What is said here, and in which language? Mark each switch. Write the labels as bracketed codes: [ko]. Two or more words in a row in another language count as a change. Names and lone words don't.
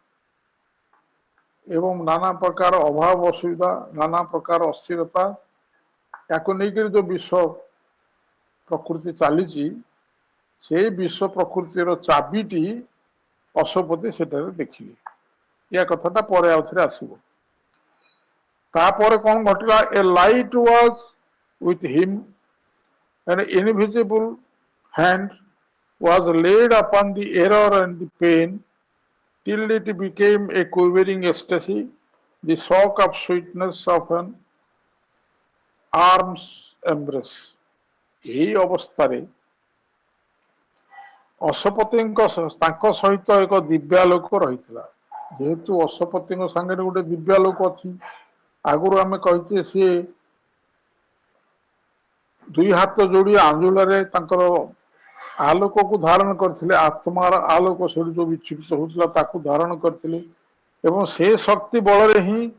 [or] ଏବଂ ନାନା ପ୍ରକାର ଅଭାବ ଅସୁବିଧା ନାନା ପ୍ରକାର ଅସ୍ଥିରତା ତାକୁ ନେଇକରି ଯୋଉ ବିଶ୍ୱ ପ୍ରକୃତି ଚାଲିଛି ସେଇ ବିଶ୍ୱ ପ୍ରକୃତିର ଚାବିଟି ଅଶୋପତି ସେଠାରେ ଦେଖିଲେ ଏ କଥାଟା ପରେ ଆଉ ଥରେ ଆସିବ ତାପରେ କଣ ଘଟିଲା [en] a light was with him an invisible hand was laid upon the error and the pain till it became a quivering ecstasy the shock of sweetness of an arm's embrace [or] ଏହି ଅବସ୍ଥାରେ ଅଶୋପତିଙ୍କ ତାଙ୍କ ସହିତ ଏକ ଦିବ୍ୟାଲୋକ ରହିଥିଲା ଯେହେତୁ ଅଶୋପତିଙ୍କ ସାଙ୍ଗରେ ଗୋଟେ ଦିବ୍ୟାଲୋକ ଅଛି ଆଗରୁ ଆମେ କହିଛେ ସିଏ ଦୁଇ ହାତ ଯୋଡି ଆଞ୍ଜୁଳାରେ ତାଙ୍କର ଆଲୋକକୁ ଧାରଣ କରିଥିଲେ ଆତ୍ମାର ଆଲୋକ ସେଠୁ ଯୋଉ ବିଚ୍ଛୁରିତ ହଉଥିଲା ତାକୁ ଧାରଣ କରିଥିଲେ ଏବଂ ସେ ଶକ୍ତି ବଳରେ ହିଁ